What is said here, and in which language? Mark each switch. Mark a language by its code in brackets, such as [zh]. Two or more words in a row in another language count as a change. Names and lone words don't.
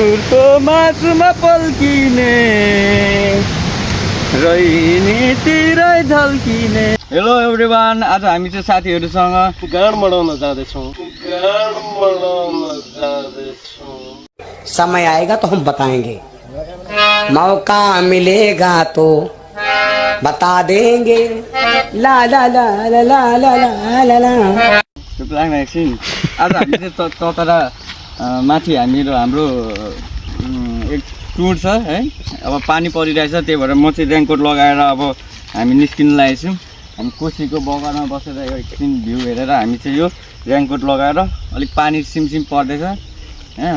[ne] ओ मासुमा पल्किने रैनीतिरै ढल्किने। [en] hello everyone, [ne] आज हामी चाहिँ साथीहरूसँग गाड मडाउन जाँदैछौँ। [hi] समय आएगा तो हम बताएंगे, मौका मिलेगा तो बता देंगे। ला ला ला ला ला ला ला ला। [ne] लाग्न एकछिन। आज हामी चाहिँ ततरा माथि हाम्रो एक टुर छ है। अब पानी परिरहेछ, त्यही भएर म चाहिँ रेनकोट लगाएर अब हामी निस्किन लागेको छौँ। हामी कोसीको बगानमा बसेर एकछिन भ्यू हेरेर हामी चाहिँ यो रेनकोट लगाएर अलिक पानी सिमसिम पर्दैछ होइन।